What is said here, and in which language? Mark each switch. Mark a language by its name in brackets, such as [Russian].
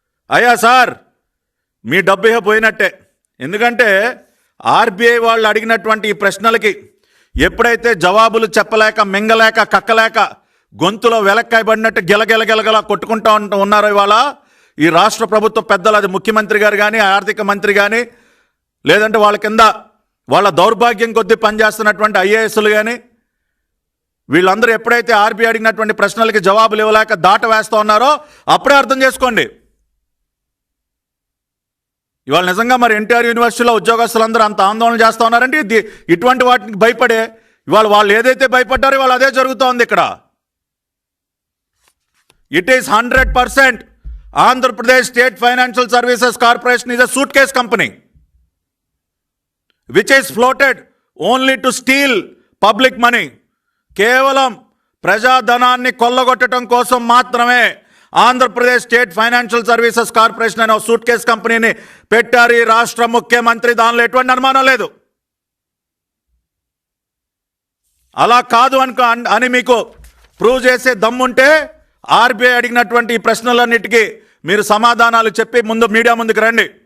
[Telugu] అయ్యా సార్, మీ డబ్బు పోయినట్టే. ఎందుకంటే ఆర్బీఐ వాళ్ళు అడిగినటువంటి ఈ ప్రశ్నలకి ఎప్పుడైతే జవాబులు చెప్పలేక, మింగలేక, కక్కలేక గొంతులో వెలక్కాయబడినట్టు గెలగెలగెలగలా కొట్టుకుంటా ఉన్నారో ఇవాళ ఈ రాష్ట్ర ప్రభుత్వ పెద్దలు, అది ముఖ్యమంత్రి గారు కానీ, ఆర్థిక మంత్రి కానీ, లేదంటే వాళ్ళ కింద వాళ్ళ దౌర్భాగ్యం కొద్దీ పనిచేస్తున్నటువంటి ఐఏఎస్లు కానీ, వీళ్ళందరూ ఎప్పుడైతే ఆర్బీఐ అడిగినటువంటి ప్రశ్నలకి జవాబులు ఇవ్వలేక దాట వేస్తూ ఉన్నారో అప్పుడే అర్థం చేసుకోండి. ఇవాళ నిజంగా మరి ఎన్టీఆర్ యూనివర్సిటీలో ఉద్యోగస్తులందరూ అంత ఆందోళన చేస్తూ ఉన్నారంటే ఇటువంటి వాటికి భయపడే ఇవాళ వాళ్ళు ఏదైతే భయపడ్డారో ఇవాళ అదే జరుగుతోంది ఇక్కడ. [English] It is 100% Andhra Pradesh State Financial Services Corporation is a suitcase company which is floated only to steal public money. [Telugu] కేవలం ప్రజాధనాన్ని కొల్లగొట్టడం కోసం మాత్రమే Andhra Pradesh state financial services corporation అనే సూట్ కేస్ కంపెనీని పెట్టారు ఈ రాష్ట్ర ముఖ్యమంత్రి. దానిలో ఎటువంటి అనుమానం లేదు. అలా కాదు అని మీకు ప్రూవ్ చేసే దమ్ముంటే ఆర్బీఐ అడిగినటువంటి ఈ ప్రశ్నలన్నిటికీ మీరు సమాధానాలు చెప్పి ముందు మీడియా ముందుకు రండి.